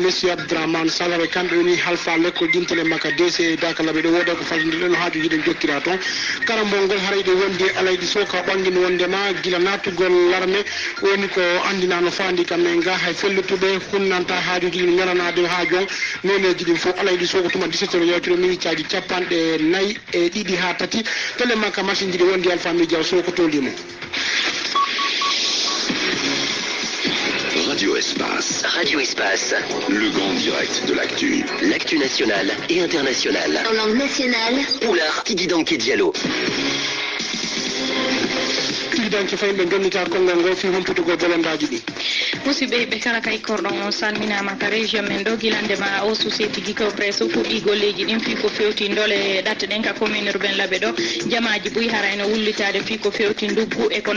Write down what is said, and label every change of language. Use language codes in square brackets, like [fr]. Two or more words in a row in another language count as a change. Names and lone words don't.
[ff] monsieur Abdourahmane Salare kamɓe woni halfa l'école ɗintele makka DC dakalaɓe ɗo woda ko fallidiɗen haajuji ɗen jokkira toon karambol ngol harayde wondi alaydi soka ɓangguini wondema guila natugol larme woni ko andina no fandi kam e nga hay fellutuɓe hunnanta haajuji ɗin ñalanade ha jon noneji ɗin fof alaydi soko tuma 17 yawtude minute aji 42 ha tati téléma ka machine ji ɗi wondi Alpha Média soko tolimo [fr] Radio Espace. Radio Espace. Le grand direct de l'actu. L'actu nationale et internationale. en langue nationale. Poulard, Tigidanke Diallo. [ff] tigidanke fayi ɓe gonnita konngol ngol fi humpitugol bolondaji ɗi musidɓe ɓe kala kay korɗon on salminama ka région men ɗo guilandema o société guiko presse fuɗɗi golleji ɗin fi ko fewti dole ɗatte ɗen ka [fr] commune urbain [ff] laaɓe ɗo jamaji buy harayno wullitade fi ko fewti nduggu e ko